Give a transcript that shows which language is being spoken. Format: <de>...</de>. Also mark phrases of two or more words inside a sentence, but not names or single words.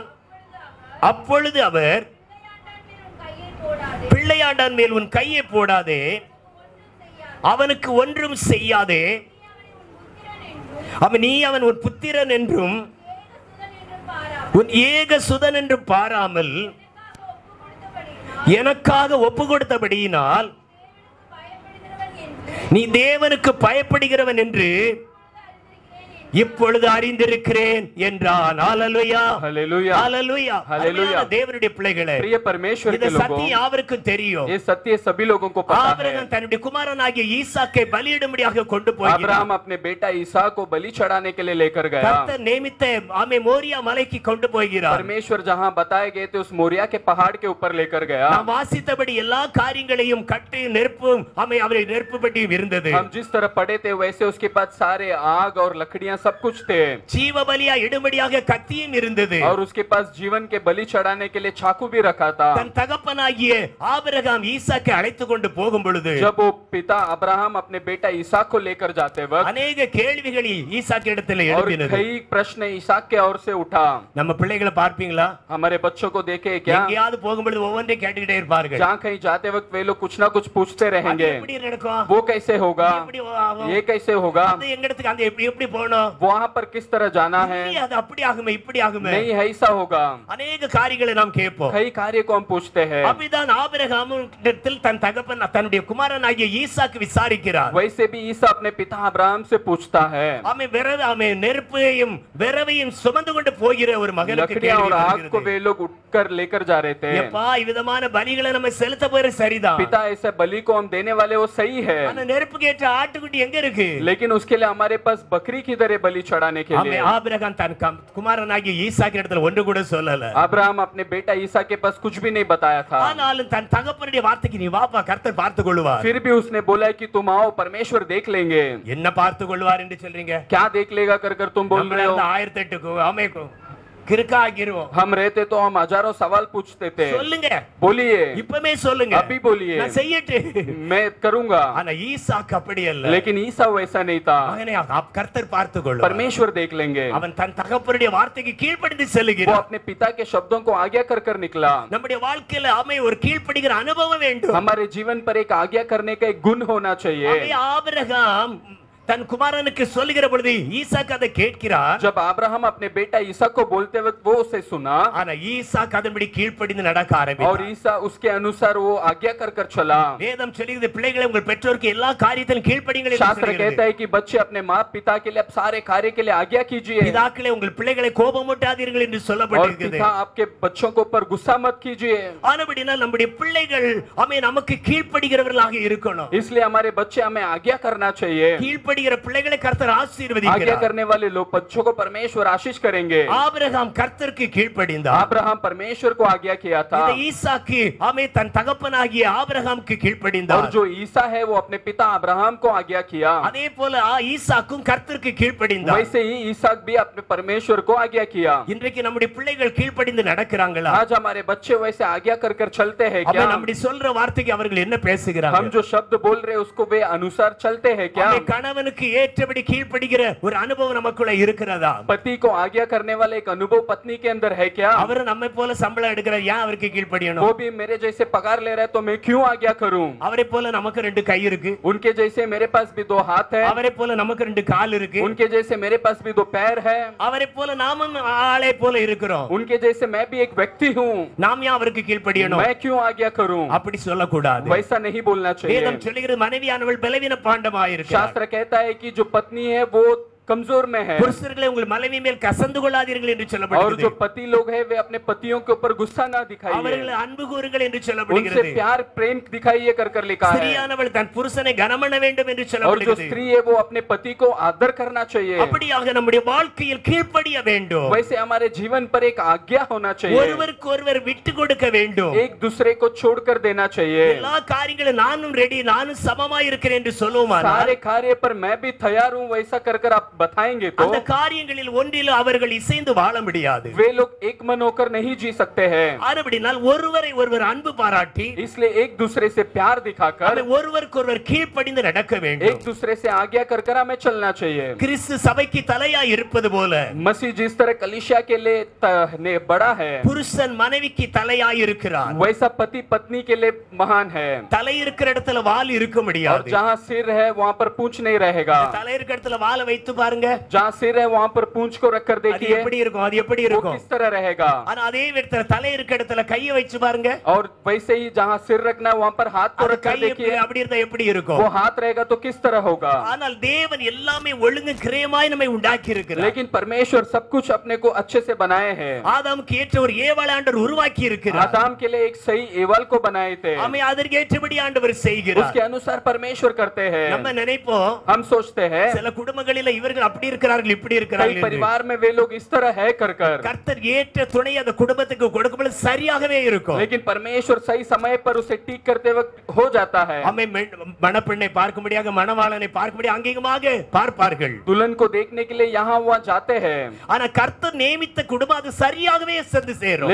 <ta>அப்பொழுது அவர், பிள்ளையாண்டான் மேல் உன் கையை போடாதே, அவனுக்கு ஒன்றும் செய்யாதே, அவன் உன் புத்திரன் என்றும் உன் ஏக சுதன் என்றும் பாராமல் எனக்காக ஒப்பு கொடுத்தபடியினால் நீ தேவனுக்கு பயப்படுகிறவன் என்று இப்பொழுது அறிந்திருக்கிறேன் என்றான். ஹல்லேலூயா</ta> <hi>हालेलुया</hi> <ta>ஹல்லேலூயா</ta> <hi>हालेलुया।</hi> <ta>தேவனுடைய பிள்ளைகளே,</ta> <hi>प्रिय परमेश्वर</hi> <ta>இந்த</ta> <hi>के लोगों,</hi> <ta>சத்தியம் யாவருக்கும் தெரியும்.</ta> <hi>ये सत्य सभी लोगों को पता है।</hi> <ta>ஆபிரகாம் தன்னுடைய குமாரனாகிய ஈசாக்கை பலியிடும்படியாக கொண்டு போகிறார்.</ta> <hi>अब्राहम अपने बेटा ईसा को बलि चढ़ाने के लिए लेकर गया।</hi> <ta>கர்த்தர் நியமித்த மோரியா மலைக்கு கொண்டு போகிறார்.</ta> <hi>परमेश्वर जहां बताए गए थे उस मोरिया के पहाड़ के ऊपर लेकर गया।</hi> <ta>நாம் வாசித்தபடி எல்லா காரியங்களையும் கட்டையும் நெருப்பும் அவரை நெருப்புப்பட்டியும் இருந்தது.</ta> <hi>हम जिस तरह पढ़े थे वैसे उसके पास सारे आग और लकड़ियां सब कुछ थे</hi> <ta>ஜீவ பலியா இடும்படியாக கத்தியும் இருந்தது.</ta> <hi>और उसके पास जीवन के बलि चढ़ाने के लिए चाकू भी रखा था।</hi> <ta>தன் தகப்பனாகிய ஆபிரகாம் ஈசாக்கை அழைத்து கொண்டு போகும் பொழுது</ta> <hi>जब वो पिता अब्राहम अपने बेटा इसहाक को लेकर जाते वक्त</hi> <ta>அநேக கேள்விகள் ஈசாக்கு இடத்துல</ta> <hi>और</hi> <ta>எழும்பினது.</ta> <hi>कई प्रश्न इसहाक के ओर से उठा।</hi> <ta>நம்ம பிள்ளைகளை பார்ப்பீங்களா?</ta> <hi>हमारे बच्चों को देखे क्या?</hi> <ta>எங்கேயாவது போகும்பொழுது ஒவ்வொன்றை கேட்டுக்கிட்டே இருப்பார்கள்.</ta> <hi>जहाँ कहीं जाते वक्त वे लोग कुछ ना कुछ पूछते</hi> <ta>அது</ta> <hi>रहेंगे,</hi> <ta>எப்படி நடக்கும்?</ta> <hi>वो कैसे होगा,</hi> <ta>எப்படி ஆகும்?</ta> <hi>ये कैसे होगा,</hi> <ta>அது எங்க இடத்துக்கு அந்த எப்படி எப்படி போகணும்?</ta> <hi>वहाँ पर किस तरह जाना है,</hi> <ta>இல்லையே, அது அப்படி ஆகுமே இப்படி ஆகுமே.</ta> <hi>नहीं ऐसा होगा।</hi> <ta>அநேக காரியங்களை நாம் கேட்போம்.</ta> <hi>कई कार्य को हम पूछते हैं।</hi> <ta>அப்படிதான் ஆபிரகாமிடத்தில் தன் தகப்பன் தன்னுடைய குமாரனாகிய ஈசாக்கு விசாரிக்கிறார்.</ta> <hi>वैसे भी ईसा अपने पिता अब्राहम से पूछता है।</hi> <ta>அவன் நெருப்பையும் விரவையும் சுமந்து கொண்டு போகிற ஒரு மகனுக்கு</ta> <hi>लकड़ियां और</hi> <ta>கேள்வி</ta> <hi>आग को</hi> <ta>வருகிறது.</ta> <hi>वे लोग उठकर लेकर जा रहे थे।</hi> <ta>எப்பா இவ்விதமான பலிகளை நம்ம செலுத்த போறது சரிதான்.</ta> <hi>पिता ऐसे बलि को हम देने वाले वो सही है,</hi> <ta>ஆனா நெருப்புக்கு ஏற்ற ஆட்டுக்குட்டி எங்க இருக்கு?</ta> <hi>लेकिन उसके लिए हमारे पास बकरी की तरह बलि चढ़ाने के लिए।</hi> <ta>ஆபிரகாம் தன் குமாரனாகிய ஈசாக்கு இடத்துல ஒன்று கூட சொல்லல.</ta> <hi>अब्राहम अपने बेटा ईसा के पास कुछ भी नहीं बताया था।</hi> <ta>ஆனாலும் தன் தகப்பனுடைய வார்த்தைக்கு நீ வாப்பா கர்த்தர் பார்த்து கொள்வார்.</ta> <hi>फिर भी उसने बोला कि तुम आओ, परमेश्वर देख लेंगे।</hi> <ta>என்ன பார்த்து கொள்வார் என்று சொல்றீங்க?</ta> <hi>क्या देख लेगा कर कर तुम बोल रहे हो?</hi> <ta>1008 அமைக்கும் கிறுக்கா ஆகிருவோம்.</ta> <hi>हम रहते तो हम हजारों सवाल पूछते थे।</hi> <ta>சொல்லுங்க,</ta> <hi>बोलिए,</hi> <ta>இப்பமே சொல்லுங்க,</ta> <hi>अभी बोलिए,</hi> <ta>நான் செய்யட்டு.</ta> <hi>मैं करूंगा।</hi> <ta>ஆனா ஈசாக்கு அப்படி அல்ல.</ta> <hi>लेकिन ईसा वैसा नहीं था।</hi> <ta>மகனே கர்த்தர் பார்த்து கொள்வார்.</ta> <hi>परमेश्वर देख लेंगे।</hi> <ta>அவன் தன் தகப்பனுடைய வார்த்தைக்கு கீழ்ப்படிந்து</ta> <hi>वो</hi> <ta>செல்கிறான்.</ta> <hi>अपने पिता के शब्दों को आज्ञा कर कर निकला।</hi> <ta>நம்முடைய வாழ்க்கையில ஒரு கீழ்ப்படிகிற அனுபவம் வேண்டும்.</ta> <hi>हमारे जीवन पर एक आज्ञा करने का एक गुण होना चाहिए।</hi> <ta>ஆபிரகாம் தன் குமாரனுக்கு சொல்லுகிற பொழுது ஈசாக்கு அதை கேட்கிறார்.</ta> <hi>जब अब्राहम अपने बेटा ईसा को बोलते वक्त वो उसे सुना,</hi> <ta>ஆனா ஈசாக்கு அதன்படி கீழ்ப்படிந்து நடக்க</ta> <hi>और</hi> <ta>ஆரம்பித்தார்.</ta> <hi>ईसा उसके अनुसार वो आज्ञा कर कर चला।</hi> <ta>வேதம் சொல்லுகிறது பிள்ளைகளை உங்கள் பெற்றோருக்கு எல்லா காரியத்திலும் கீழ்ப்படிங்கள் என்று</ta> <hi>शास्त्र</hi> <ta>சொல்லுகிறது.</ta> <hi>कहता है कि बच्चे अपने माँ पिता के लिए सारे कार्य के लिए आज्ञा कीजिए,</hi> <ta>பிதாக்களே உங்கள் பிள்ளைகளை கோபமூட்டாதீர்கள் என்று</ta> <hi>और</hi> <ta>சொல்லப்பட்டிருக்கிறது.</ta> <hi>पिता आपके बच्चों के ऊपर गुस्सा मत कीजिए।</hi> <ta>ஆனபடினால் நம்முடைய பிள்ளைகள் நமக்கு கீழ்ப்படிகிறவர்களாக இருக்கணும்.</ta> <hi>इसलिए हमारे बच्चे हमें आज्ञा करना चाहिए।</hi> <ta>கீழ்ப்படிகிற பிள்ளைகளை கர்த்தர்</ta> <hi>आज्ञा</hi> <ta>ஆசீர்வதிக்கிறார்.</ta> <hi>करने वाले लोग बच्चों को परमेश्वर आशीष करेंगे।</hi> <ta>ஆபிரகாம் கர்த்தருக்கு கீழ்ப்படிந்தார்.</ta> <hi>अब्राहम परमेश्वर को आज्ञा किया था,</hi> <ta>இந்த ஈசாக்கு தன் தகப்பனாகிய ஆபிரகாமுக்கு</ta> <hi>और</hi> <ta>கீழ்ப்படிந்தார்.</ta> <hi>जो ईसा है वो अपने पिता अब्राहम को आज्ञा किया।</hi> <ta>அதே போல ஈசாக்கும் கர்த்தருக்கு கீழ்ப்படிந்தார்.</ta> <hi>वैसे ही ईसाक भी अपने परमेश्वर को आज्ञा किया।</hi> <ta>இன்றைக்கு நம்முடைய பிள்ளைகள் கீழ்ப்படிந்து நடக்கிறாங்களா?</ta> <hi>आज हमारे बच्चे वैसे आज्ञा कर कर चलते हैं क्या?</hi> <ta>நம்முடைய சொல்ற வார்த்தைக்கு அவர்கள் என்ன பேசுகிறாங்க?</ta> <hi>हम जो शब्द बोल रहे हैं उसको वे अनुसार चलते हैं क्या?</hi> <ta>கணவனுக்கு ஏற்றபடி கீழ்ப்படிகிற ஒரு அனுபவம் நமக்குள்ள இருக்கிறதா?</ta> <hi>पति को आज्ञा करने वाला एक अनुभव पत्नी के अंदर है क्या?</hi> <ta>அவர் நம்மை போல சம்பளம் எடுக்கிறார், ஏன் அவருக்கு கீழ்ப்படியணும்?</ta> <hi>वो भी मेरे जैसे पगार ले रहा है तो मैं क्यों आज्ञा करूं?</hi> <ta>அவரை போல நமக்கு 2 கை இருக்கு.</ta> <hi>उनके जैसे मेरे पास भी 2 हाथ है,</hi> <ta>அவரை போல நமக்கு 2 கால் இருக்கு.</ta> <hi>उनके जैसे मेरे पास भी 2 पैर है,</hi> <ta>அவரை போல நாமும் ஆளை போல இருக்கிறோம்.</ta> <hi>उनके जैसे मैं भी एक व्यक्ति हूं,</hi> <ta>நாம் ஏன் அவருக்கு கீழ்ப்படியணும்?</ta> <hi>मैं क्यों आज्ञा करूं?</hi> <ta>அப்படி சொல்லக்கூடாது.</ta> <hi>वैसा नहीं बोलना चाहिए।</hi> <ta>வேதம் சொல்லுகிறது மனைவியானவள் பலவீன பாண்டமாயிருக்கிறார்.</ta> <hi>शास्त्र कहता है कि जो पत्नी है वो कमजोर में है,</hi> <ta>புருஷர்களே உங்கள் மனைவி மேல் கசந்து கொள்ளாதீர்கள் என்று</ta> <hi>और</hi> <ta>சொல்லப்படுகிறது.</ta> <hi>जो पति लोग हैं वे अपने पतियों के ऊपर गुस्सा ना दिखाइए,</hi> <ta>அவர்களை அன்பு கூறுங்கள் என்று</ta> <hi>उनसे</hi> <ta>சொல்லப்படுகிறது.</ta> <hi>प्यार प्रेम दिखाइए कर कर लिखा है।</hi> <ta>ஸ்திரியானவள் தன் புருஷனை கனமண்ண வேண்டும் என்று</ta> <hi>और जो</hi> <ta>சொல்லப்படுகிறது.</ta> <hi>स्त्री है वो अपने पति को आदर करना चाहिए।</hi> <ta>அப்படியாக நம்முடைய வாழ்க்கையில் கீழ்ப்படிய வேண்டும்.</ta> <hi>वैसे हमारे जीवन पर एक आज्ञा होना चाहिए,</hi> <ta>ஒருவருக்கொருவர் விட்டு கொடுக்க வேண்டும்.</ta> <hi>एक दूसरे को छोड़कर देना चाहिए।</hi> <ta>எல்லா காரியங்களும் நானும் ரெடி, நானும் சமமாய் இருக்கிறேன் என்று சொல்லுவாங்க.</ta> <hi>सारे कार्य पर मैं भी तैयार हूँ वैसा कर कर आप बताएंगे तो</hi> <ta>அந்த காரியங்களில் ஒன்றில் அவர்கள் இசைந்து வாழ முடியாது.</ta> <hi>वे लोग एक मन होकर नहीं जी सकते हैं।</hi> <ta>ஆனபடியால் ஒருவரை ஒருவர் அன்பு பாராட்டி,</ta> <hi>इसलिए एक दूसरे से प्यार दिखाकर</hi> <ta>ஒருவருக்கொருவர் கீழ்ப்படிந்து நடக்க வேண்டும்.</ta> <hi>एक दूसरे से आज्ञा कर कर हमें चलना चाहिए।</hi> <ta>கிறிஸ்து சபைக்கு தலையாய் இருப்பது போல</ta> <hi>मसीह जिस तरह कलीसिया के लिए बड़ा है,</hi> <ta>புருஷன் மனைவிக்கு தலையாய் இருக்கிறார்.</ta> <hi>वैसा पति पत्नी के लिए महान है।</hi> <ta>தலை இருக்கிற இடத்துல வால் இருக்க</ta> <hi>और</hi> <ta>முடியாது.</ta> <hi>जहाँ सिर है वहाँ पर पूंछ नहीं रहेगा,</hi> <ta>தலை இருக்கிற இடத்துல வாலை வைத்து பாருங்க,</ta> <hi>जहाँ सिर है वहाँ पर पूंछ को रखकर</hi> <ta>அது</ta> <hi>देखिए</hi> <ta>எப்படி இருக்கும்? அது எப்படி</ta> <hi>वो</hi> <ta>இருக்கும்?</ta> <hi>किस तरह रहेगा।</hi> <ta>ஆனா அதே இடத்துல தலை இருக்கிற இடத்துல கையை வச்சு பாருங்க,</ta> <hi>और वैसे ही जहाँ सिर रखना है वहाँ पर हाथ को</hi> <ta>அது</ta> <hi>रखकर</hi> <ta>கை</ta> <hi>देखिए</hi> <ta>அப்படி இருந்தா எப்படி இருக்கும்?</ta> <hi>वो हाथ रहेगा तो किस तरह होगा।</hi> <ta>ஆனால் தேவன் எல்லாமே ஒழுங்கு கிரயமாய் நம்மை உண்டாக்கி இருக்கிறார்.</ta> <hi>लेकिन परमेश्वर सब कुछ अपने को अच्छे से बनाए हैं।</hi> <ta>ஆதாமுக்கு ஏற்ற ஒரு ஏவாளை ஆண்டவர் உருவாக்கி இருக்கிறார்.</ta> <hi>आदम के लिए एक सही एवल को बनाए थे,</hi> <ta>ஆமே அதற்கு ஏற்றபடி ஆண்டவர் செய்கிறார்.</ta> <hi>उसके अनुसार परमेश्वर करते हैं।</hi> <ta>நம்ம நினைப்போம்</ta> <hi>हम सोचते हैं</hi> <ta>சில குடும்பங்களில இவர்கள் குடும்பத்தில் அப்படி இருக்கிறார்கள் இப்படி</ta> <hi>कई</hi> <ta>இருக்கிறார்கள்</ta> <hi>परिवार में वे लोग इस तरह है कर कर,</hi> <ta>கர்த்தர் ஏற்ற துணை அந்த குடும்பத்துக்கு கொடுக்கும்போது சரியாகவே இருக்கும்.</ta> <hi>लेकिन परमेश्वर सही समय पर उसे ठीक करते वक्त हो जाता है.</hi> <ta>அம்மை மணப்பெண்ணை பார்க்கும்படியாக மணவாளனை பார்க்கும்படி அங்கீகமாக பார்ப்பார்கள்.</ta> <hi>दुल्हन को देखने के लिए यहाँ वहाँ जाते हैं,</hi> <ta>ஆனா கர்த்தர் நியமித்த குடும்பம் அது சரியாகவே சென்று சேரும்.</ta>